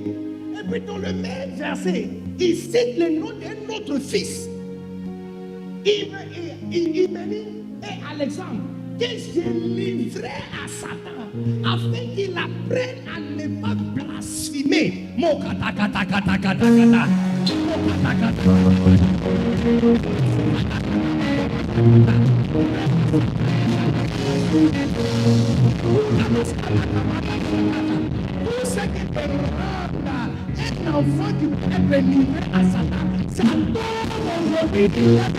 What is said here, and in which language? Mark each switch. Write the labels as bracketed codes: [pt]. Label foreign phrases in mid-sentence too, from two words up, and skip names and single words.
[fr] Et puis dans le même verset, il cite le nom d'un autre fils, Hyménée et Alexandre, que j'ai livré à Satan, afin qu'il apprenne à ne pas blasphémer. Mon kata kata kata kata kata. Mon kata kata. Tout ce qui peut rendre un enfant qui peut être livré à Satan, ça tombe aujourd'hui.